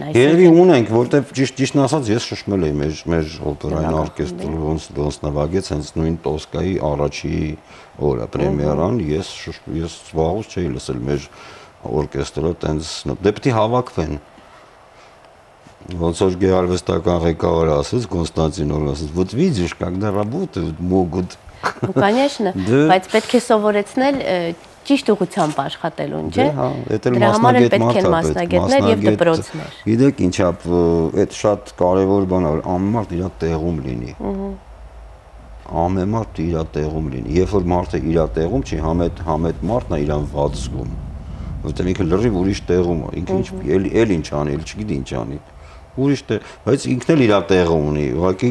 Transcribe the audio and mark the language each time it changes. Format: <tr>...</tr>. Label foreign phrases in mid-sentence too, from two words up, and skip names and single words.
<hy>Երևի ունենք, որտեվ ճիշտն ասած ես շշմել եմ մեր օպերային օրկեստրը ոնց նվագեց հենց նույն Տոսկայի առաջի օրը պրեմիերան, ես վաղուց չէի լսել մեր օրկեստրը տենց դե պիտի հավաքվեն։ Ոնց որ գեղարվեստական ղեկավարը ասեց Կոնստանտինովն ասեց,</hy> <ru>вот видишь, когда работают, могут Конечно,</ru> <hy>բայց պետք է սովորեցնել ճիշտ ուղղությամբ աշխատելուն, չէ՞։ Դրա համար էլ պետք են մասնագետներ եւ դպրոցներ։ Գիտեք ինչա, այդ շատ կարեւոր բան է, որ ամեն մարդ իր տեղում լինի։ Ամեն մարդ իր տեղում լինի։ Երբ որ մարդը իր տեղում չի, համետ մարդն է իրան վատ զգում։ Որտեղ ինքը լրիվ ուրիշ տեղում է, ինքը էլ ինչ անի, էլ չգիտի ինչ անի։ Ուրիշ տեղ, բայց ինքն էլ իր տեղը ունի, ուղղակի</hy>